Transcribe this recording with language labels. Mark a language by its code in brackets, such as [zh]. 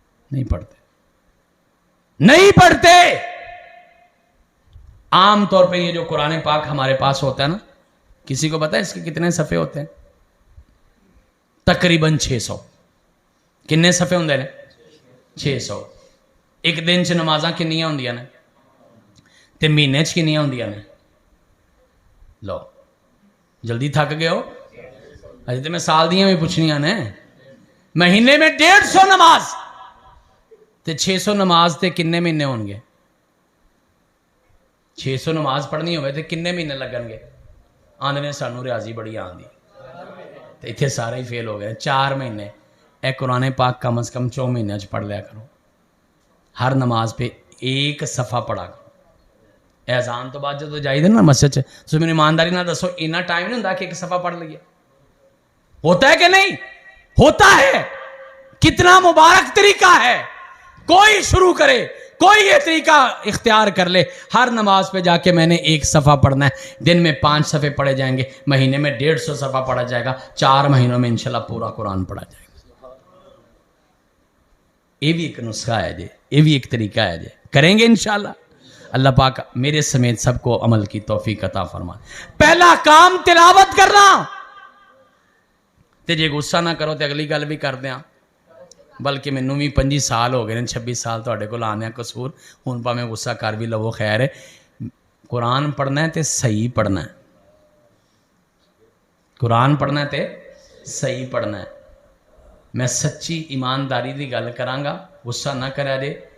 [ur] نہیں پڑھتے، نہیں پڑھتے. عام طور پہ یہ جو قرآن پاک ہمارے پاس ہوتا ہے نا، کسی کو پتا ہے اس کے کتنے صفحے ہوتے ہیں؟ تقریباً 600. [pa] کنے صفحے ہوندے نے؟ 600. ایک دن چ نمازاں کنیاں ہوندیاں نے تے مہینے چ کنیاں ہوندیاں نے؟ لو جلدی تھک گئے ہو. اجے تے میں سال دیاں بھی پوچھنیاں نے. مہینے میں 150 نماز تے 600 نماز تے کنے مہینے ہون گے؟ 600 نماز پڑھنی ہوئے تے کنے مہینے لگن گے؟ آندے نے سانو ریاضی بڑی آندی تے اتنے سارے ہی فیل ہو گئے. 4 مہینے اے قرآن پاک کم از کم 4 مہینے چ پڑھ لیا کرو. [ur] ہر نماز پہ ایک صفحہ پڑھا کرو. اذان تو بعد جب جائیے نا مسجد تو [pa] میری ایمانداری نہ دسو [ur] اتنا ٹائم نہیں ہوتا کہ ایک صفحہ پڑھ لیے؟ ہوتا ہے کہ نہیں؟ ہوتا ہے. کتنا مبارک طریقہ ہے. کوئی شروع کرے، کوئی یہ طریقہ اختیار کر لے. ہر نماز پہ جا کے میں نے ایک صفحہ پڑھنا ہے. دن میں 5 صفحے پڑھے جائیں گے، مہینے میں 150 صفحہ پڑھا جائے گا. 4 مہینوں میں انشاءاللہ پورا قرآن پڑھا جائے گا. یہ بھی ایک نسخہ ہے جی، یہ بھی ایک طریقہ ہے جی. کریں گے انشاءاللہ. اللہ پاک میرے سمیت سب کو عمل کی توفیق عطا فرمائے. پہلا کام تلاوت کرنا. [pa] تے جے غصہ نہ کرو تے اگلی گل بھی کر دیاں. بلکہ مینوں بھی 25 سال ہو گئے نے، 26 سال تواڈے کول آنے قصور. ہن پاویں غصہ کر بھی لو خیر ہے. قرآن پڑھنا ہے تے صحیح پڑھنا ہے. قرآن پڑھنا ہے تے صحیح پڑھنا ہے. میں سچی ایمانداری دی گل کراں گا، غصہ نہ کرا جے.